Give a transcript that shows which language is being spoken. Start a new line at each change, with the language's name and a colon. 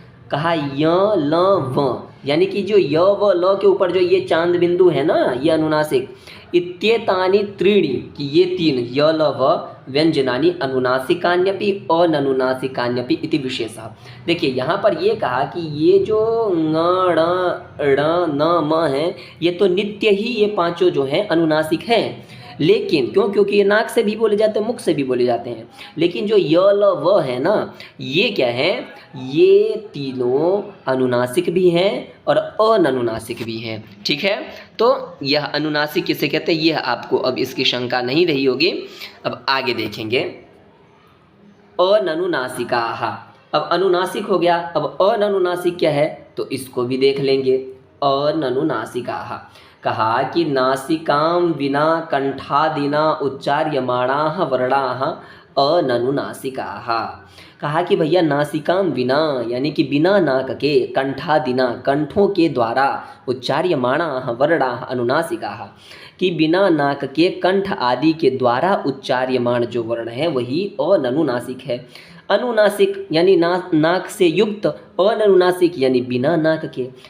Hindi: कहा य, ल, व, यानी कि जो य व ल के ऊपर जो ये चांद बिंदु है ना, ये अनुनासिक।
Sanskrit: इत्येतानि त्रीणि,
Hindi: कि ये
Sanskrit: 3 य, ल, व व्यंजनानि अनुनासिकान्यपि अननुनासिकान्यपि इति विशेषः।
Hindi: देखिए यहाँ पर ये कहा कि ये जो ङ, ण, न, म हैं, ये तो नित्य ही ये पांचों जो हैं अनुनासिक हैं। लेकिन क्योंकि ये नाक से भी बोले जाते हैं, मुख से भी बोले जाते हैं, लेकिन जो य, ल, व है ना, ये क्या है, ये तीनों अनुनासिक भी हैं और अननुनासिक भी हैं। ठीक है। तो यह अनुनासिक किसे कहते हैं, यह आपको अब इसकी शंका नहीं रही होगी। अब आगे देखेंगे। अननुनासिकाः, अब अनुनासिक हो गया, अब अननुनासिक क्या है तो इसको भी देख लेंगे।
Sanskrit: अननुनासिकाः,
Hindi: कहा कि
Sanskrit: नासिकां विना कंठादिना उच्चार्यमाणाः वर्णाः अननुनासिकाः।
Hindi: कहा कि भैया
Sanskrit: नासिकां विना,
Hindi: यानी कि बिना नाक के, कंठादिना कंठों के द्वारा,
Sanskrit: उच्चार्यमाणाः वर्णाः अनुनासिकाः,
Hindi: कि बिना नाक के कंठ आदि के द्वारा उच्चार्यमाण जो वर्ण है वही अननुनासिक है। अनुनासिक यानी नाक से युक्त, अननुनासिक यानी बिना नाक के।